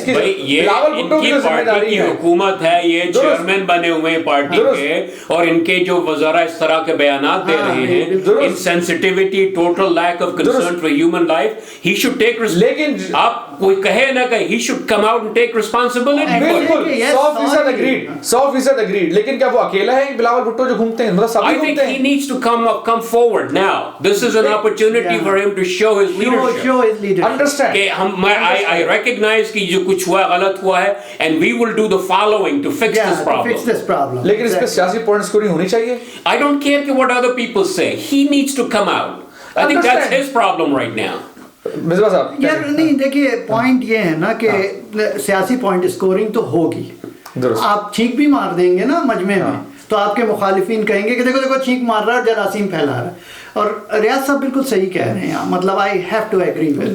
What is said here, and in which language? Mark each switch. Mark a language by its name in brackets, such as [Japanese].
[Urdu] یہ ان کی پارٹی کی حکومت ہے, یہ چیئرمین بنے ہوئے ہیں پارٹی کے, اور ان کے جو وزراء اس طرح کے بیانات دے رہے ہیں, [English] Insensitivity, total lack of concern for human life, he should take. [Urdu] لیکن آپ کوئی کہے نہ کہ [English] He should come out and take responsibility. [Urdu] بالکل 100% اگریڈ, لیکن کیا وہ اکیلا ہے بلاول بھٹو جو گھومتے ہیں؟ مطلب سبھی گھومتے ہیں. [English] He needs to come forward now. This is an opportunity for him to show his leadership. Understand? I recognize [Urdu] کہ جو کچھ ہوا غلط ہوا ہے, [English] and we will do the following to fix this problem. [Urdu] لیکن اس پہ سیاسی پوائنٹ سکورنگ ہونی چاہیے. [English] I don't care what other people say. He needs to come out. I think that's his problem right now. [Urdu] Misbah صاحب یار نہیں, دیکھیے point یہ ہے نا کہ سیاسی پوائنٹ اسکورنگ تو ہوگی. آپ چھینک بھی مار دیں گے نا مجمع میں تو آپ کے مخالفین کہیں گے کہ دیکھو چھینک مار رہا ہے, جراثیم پھیلا رہا ہے. اور ریاض صاحب بالکل صحیح کہہ رہے ہیں, مطلب [English] I have to agree with